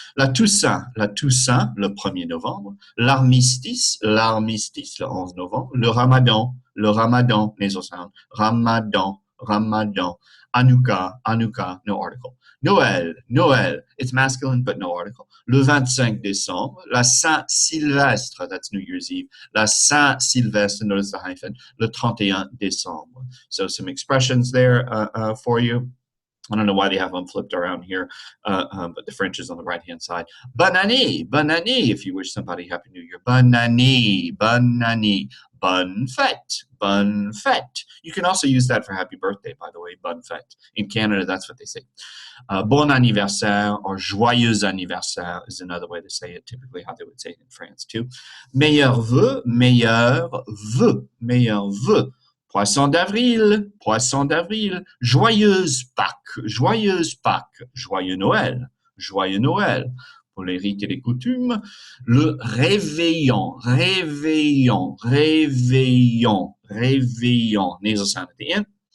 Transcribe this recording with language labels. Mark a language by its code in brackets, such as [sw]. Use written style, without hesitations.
[fr] La Toussaint, le 1er novembre. L'armistice, l'armistice, le 11 novembre. Le Ramadan, [en] nasal sound. [fr] Ramadan, Ramadan. [en] Hanukkah, no article. Noël, Noël, it's masculine but no article. [fr] Le 25 décembre, la Saint-Sylvestre, [en] that's New Year's Eve. [fr] La Saint-Sylvestre, [en] notice the hyphen, [fr] le 31 décembre. [en] So some expressions there for you. I don't know why they have them flipped around here, but the French is on the right-hand side. [fr] Bonne année, bonne année, [en] if you wish somebody Happy New Year. [fr] Bonne année, bonne année. Bonne fête, bonne fête. [en] You can also use that for happy birthday, by the way, [fr] bonne fête. [en] In Canada, that's what they say. [fr] Bon anniversaire [en] or [fr] joyeux anniversaire [en] is another way to say it, typically how they would say it in France too. [fr] Meilleur vœu, meilleur vœu, meilleur vœu. Poisson d'avril, poisson d'avril. Joyeuse Pâques, joyeuse Pâques. Joyeux Noël, joyeux Noël. Pour les rites et les coutumes, le réveillon, réveillon, réveillon, réveillon, [en] nasal sound at the end.